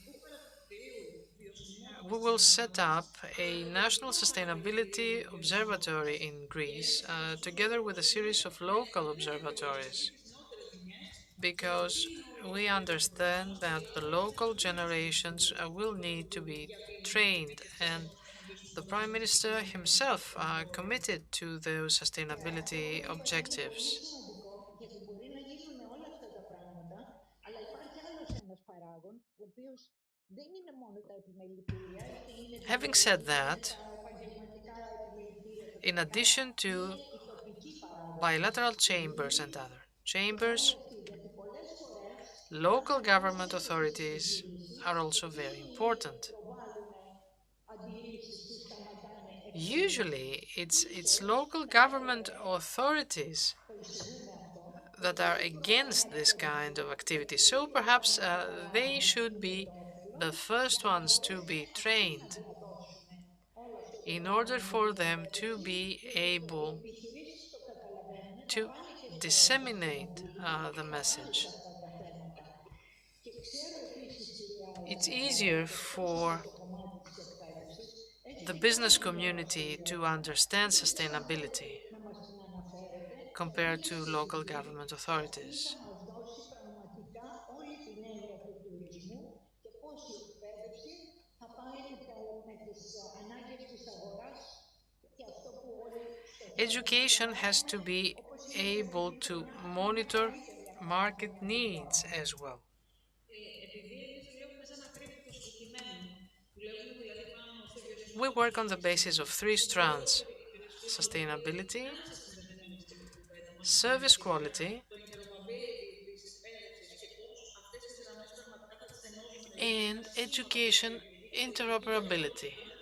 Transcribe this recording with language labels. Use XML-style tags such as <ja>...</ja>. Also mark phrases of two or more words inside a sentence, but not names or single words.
<en>We will set up a national sustainability observatory in Greece, together with a series of local observatories, because we understand that the local generations will need to be trained, and the Prime Minister himself committed to those sustainability</en> <el>Αυτό είναι πολύ</el> <en>objectives.</en> <el>σημαντικό, γιατί μπορεί να γίνουν όλα αυτά τα πράγματα, αλλά υπάρχει άλλος ένας παράγων, ο οποίος δεν είναι μόνο τα επιμελητήρια, είτε είναι</el> <en>Having</en> <el>δηλαδή</el> <en>said</en> <el>είναι</el> <en>that,</en> <el>τα επαγγελματικά επιμελητήρια τα</el> <en>in</en> <el>τοπικά,</el> <en>addition</en> <el>είναι</el> <en>to</en> <el>οι τοπικοί παράγοντες.</el> <en>bilateral</en> <el>Οι</el> <en>chambers</en> <el>δήμοι</el> <en>and other</en> <el>και όλοι</el> <en>chambers,</en> <el>αυτοί, γιατί πολλές φορές</el> <en>local</en> <el>όταν είναι</el> <en>government</en> <el>σύνθετες οι</el> <en>authorities</en> <el>επιχειρήσεις,</el> <en>are also very</en> <el>εκείνοι</el> <en>important.</en> <el>προβάλλουν αντιρρήσεις ή σταματάνε εξαγωγές.</el> <en>Usually, it's</en> <el>Ίσως</el> <en>local</en> <el>θα</el> <en>government</en> <el>έπρεπε,</el> <en>authorities</en> <el>το εισηγούμε αυτό, το</el> <en>that are</en> <el>πρώτο πρόγραμμα</el> <en>against this kind</en> <el>εκπαιδευτικό,</el> <en>of</en> <el>το</el> <en>activity. So</en> <el>πρώτο</el> <en>perhaps</en> <el>να</el> <en>they</en> <el>καταλάβουν τι</el> <en>should</en> <el>είναι</el> <en>be</en> <el>το όφελος,</el> <en>the</en> <el>για</el> <en>first</en> <el>να</el> <en>ones to</en> <el>μπορέσουν</el> <en>be</en> <el>αυτοί να</el> <en>trained</en> <el>διαδώσουν όλο αυτό το</el> <en>in order</en> <el>πρόγραμμα με</el> <en>for</en> <el>την</el> <en>them to</en> <el>εκπαίδευση,</el> <en>be</en> <el>γιατί οι</el> <en>able</en> <el>επιχειρήσεις το καταλαβαίνουν, θα</el> <en>to</en> <el>πάνε και στο</el> <en>disseminate</en> <el>sustainability,</el> <en>the</en> <el>θα πάνε σε</el> <en>message.</en> <el>αυτά τα θέματα. Και ξέρω επίσης, κυρία</el> <en>It's easier</en> <el>και εκτός από</el> <en>for</en> <el>το κομμάτι της εκπαίδευσης,</el> <en>the</en> <el>έχετε κι άλλα</el> <en>business</en> <el>μοντέλα στο</el> <en>community to</en> <el>Ισραήλ.</el> <en>understand</en> <el>Ίσως θα πρέπει</el> <en>sustainability</en> <el>να μας την αναφέρετε σε</el> <en>compared</en> <el>μία</el> <en>to local</en> <el>σελίδη,</el> <en>government</en> <el>και αυτή θα</el> <en>authorities.</en> <el>μας δώσει πραγματικά όλη την έννοια του τουρισμού και πώς η εκπαίδευση θα πάει με τις ανάγκες της αγοράς και αυτό που όλοι στοχεύουμε να</el> <en>Education has</en> <el>κάνουμε,</el> <en>to be</en> <el>όπως είπατε</el> <en>able to</en> <el>νωρίτερα, μια</el> <en>monitor</en> <el>καλύτερη</el> <en>market</en> <el>ασφάλεια των</el> <en>needs</en> <el>ζώων.</el> <en>as well. We work on the basis of three strands: sustainability, service quality, and education interoperability.</en>